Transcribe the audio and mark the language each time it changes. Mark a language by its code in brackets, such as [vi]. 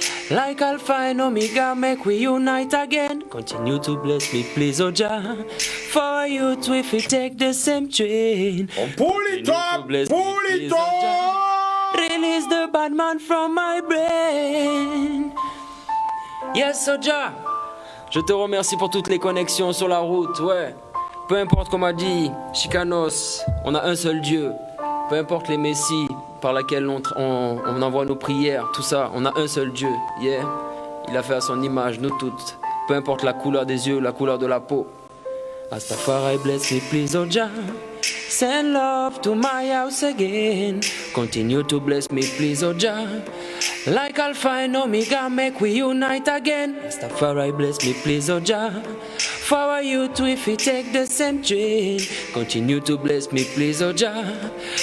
[en] Like Alpha and Omega, make we unite again. Continue to bless me please, oh Jah. For youth, if we take the same train. On pull it up, pull it up. Release the bad man from my brain. Yes, oh Jah. [fr] Je te remercie pour toutes les connexions sur la route, ouais. Peu importe comme a dit Chicanos, on a un seul Dieu. Peu importe les messies par lesquels on envoie nos prières, tout ça, on a un seul Dieu. Il a fait à son image, nous toutes. Peu importe la couleur des yeux, la couleur de la peau. [en] Rastafari bless me, please, oh Jah. Send love to my house again. Continue to bless me, please, oh Jah. Like Alpha and Omega, make we unite again. Rastafari bless me, please, oh Jah. For our youth, if we take the same train. Continue to bless me, please, oh Jah.